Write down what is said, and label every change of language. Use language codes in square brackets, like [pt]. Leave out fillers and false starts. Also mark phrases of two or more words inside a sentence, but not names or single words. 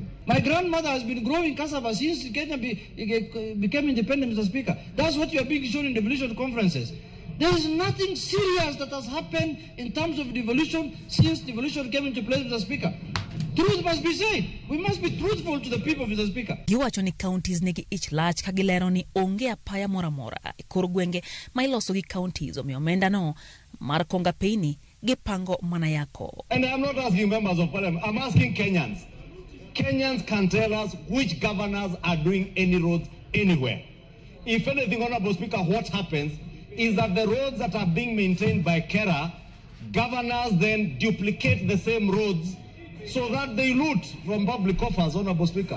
[en] My grandmother has been growing cassava since Kenya became independent, Mr. Speaker. That's what you are being shown in devolution conferences. There is nothing serious that has happened in terms of devolution since devolution came into place, Mr. Speaker. Truth must be said. We must be truthful to the people, Mr. Speaker. [luo] Giwacho ni counties nigi ich lach kagilero ni onge apaya mora mora e kor gwenge ma iloso gi counties omiyo omenda no mar konga peini gipango mana yako. [en] And I'm not asking members of parliament, I'm asking Kenyans. Kenyans can tell us which governors are doing any roads anywhere. If anything, Honorable Speaker, what happens is that the roads that are being maintained by KERA, governors then duplicate the same roads so that they loot from public coffers, Honorable Speaker.